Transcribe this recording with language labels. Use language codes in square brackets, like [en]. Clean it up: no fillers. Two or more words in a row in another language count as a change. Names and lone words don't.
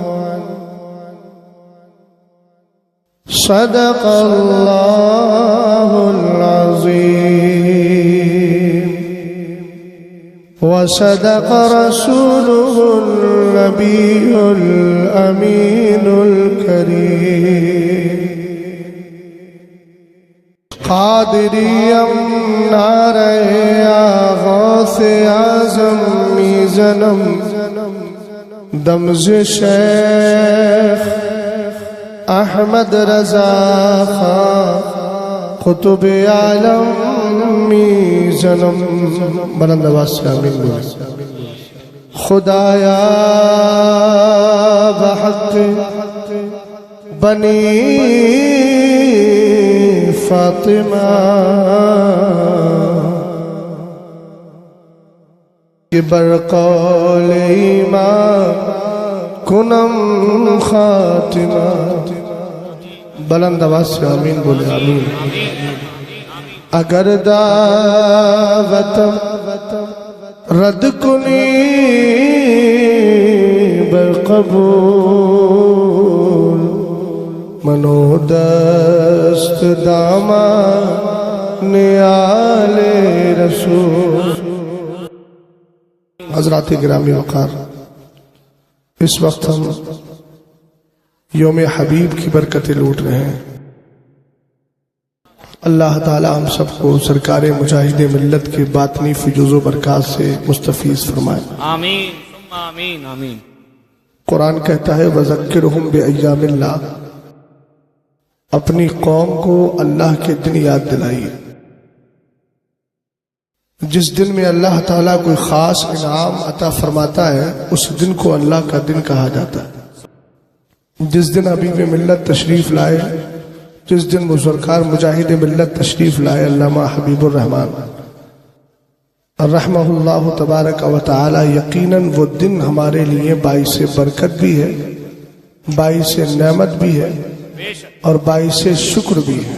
[ar] صدق الله العظيم وصدق رسوله النبي الأمين الكريم، [fa] قادری نعرہ غوث اعظم میزنم دمز شیخ احمد رضا خان قطب عالم میزنم، [ur] بلند آواز سے آمین بولے۔ [fa] خدایا بحق بنی فاطمہ کہ برقول ایمان کنم خاتمہ، [ur] بلند آواز سے آمین بولے آمین۔ [fa] اگر دعوتم رد کنی بالقبول، منو دست دامان آل رسول۔ [ur] حضرات گرامی وقار، اس وقت ہم یوم حبیب کی برکتیں لوٹ رہے ہیں۔ اللہ تعالی ہم سب کو سرکار مجاہد ملت کے باطنی فیوز و برکات سے مستفیض فرمائے، آمین آمین آمین۔ قرآن کہتا ہے [ar] وَذَكِّرْهُمْ بِأَيَّامِ اللَّهِ، [ur] اپنی قوم کو اللہ کے دن یاد دلائیے، جس دن میں اللہ تعالیٰ کوئی خاص انعام عطا فرماتا ہے اس دن کو اللہ کا دن کہا جاتا ہے۔ جس دن حبیب ملت تشریف لائے، جس دن بزرگار مجاہد ملت تشریف لائے علامہ حبیب الرحمن [ar] رحمہ اللہ تبارک و تعالی، [ur] یقیناً وہ دن ہمارے لیے باعث برکت بھی ہے، باعث نعمت بھی ہے اور باعث شکر بھی ہے۔